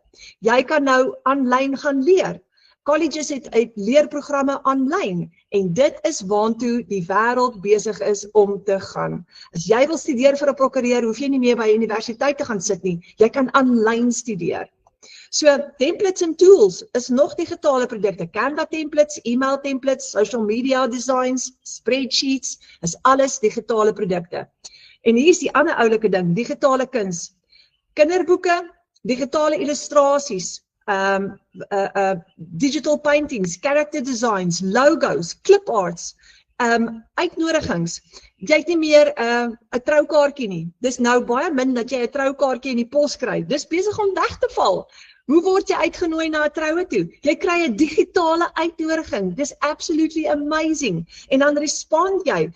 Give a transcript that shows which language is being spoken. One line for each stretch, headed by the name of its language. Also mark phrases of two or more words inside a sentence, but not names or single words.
Afrikaans: Jy kan nou aanlyn gaan leer. Colleges het leerprogramme aanlyn en dit is waantoe die wêreld besig is om te gaan. As jy wil studeer vir 'n prokureur, hoef jy nie meer by universiteit te gaan sit nie. Jy kan aanlyn studeer. So, templates en tools is nog digitale produkte.
English: Canva templates, email templates, social media designs, spreadsheets,
Afrikaans: is alles digitale produkte. En hier is die ander oulike ding, digitale kuns. Kinderboeke, digitale illustrasies,
English: digital paintings, character designs, logos, clip arts,
Afrikaans: uitnodigings. Jy het nie meer 'n troukaartjie nie. Dis nou baie min dat jy 'n troukaartjie in die pos kry. Dis besig om weg te val. Hoe word jy uitgenooi na 'n troue toe? Jy kry 'n digitale uitnodiging. Dis
English: absolutely amazing.
Afrikaans: En dan respond jy.